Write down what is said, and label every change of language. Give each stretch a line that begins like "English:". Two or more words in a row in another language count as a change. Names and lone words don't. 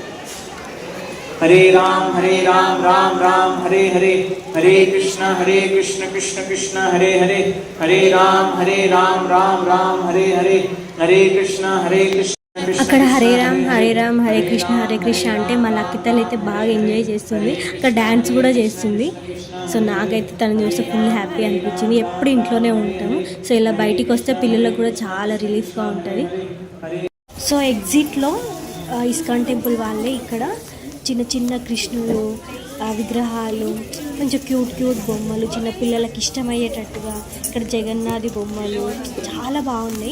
Sanskrit: हरे राम राम राम हरे हरे. हरे कृष्ण कृष्ण कृष्ण हरे हरे. हरे राम राम राम हरे हरे. हरे कृष्ण
Telugu: అక్కడ హరే రామ్ హరే కృష్ణ అంటే మా లక్కితలు అయితే బాగా ఎంజాయ్ చేస్తుంది. అక్కడ డ్యాన్స్ కూడా చేస్తుంది. సో నాకైతే తను చూస్తే
English: full happy
Telugu: అనిపించింది. ఎప్పుడు ఇంట్లోనే ఉంటాము. సో ఇలా బయటికి వస్తే పిల్లలకు కూడా చాలా రిలీఫ్గా ఉంటుంది. సో ఎగ్జిట్లో
English: ISKCON temple
Telugu: వాళ్ళే ఇక్కడ చిన్న కృష్ణులు విగ్రహాలు, కొంచెం క్యూట్ బొమ్మలు, చిన్న పిల్లలకి ఇష్టమయ్యేటట్టుగా ఇక్కడ జగన్నాథి బొమ్మలు చాలా బాగున్నాయి.